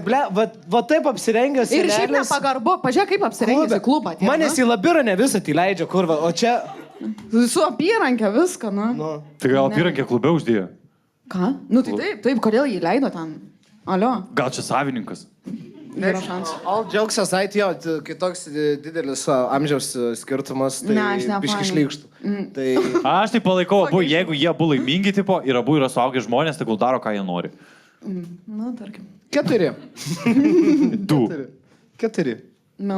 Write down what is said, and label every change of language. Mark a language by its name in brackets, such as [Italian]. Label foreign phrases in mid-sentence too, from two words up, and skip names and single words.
[Lithuanian] kad, ble, va taip apsirengęs. Ir šiaip nepagarbu, pažiūrėk, kaip apsirengęs į klubą. atėjo, Manęs nu. į labirą ne visą tai leidžia, kurva, o čia... Su apyrankė viską, nu. Nu, Tai gal Ne. apyrankė klube uždėjo? Ką? Nu tai taip, kodėl jį leido ten? Alio, Gal čia savininkas? nėra šansų. [English] all jokes aside, [Lithuanian] jo, kitoks didelis amžiaus skirtumas, tai Ne, aš nepainioju. biški šlykštų. Tai... Aš tai palaikau abu, jeigu jie abu laimingi tipo ir abu yra suaugę žmonės, tai gal daro, ką jie nori. Nu, tarkim. 4. 2. 4. Minus.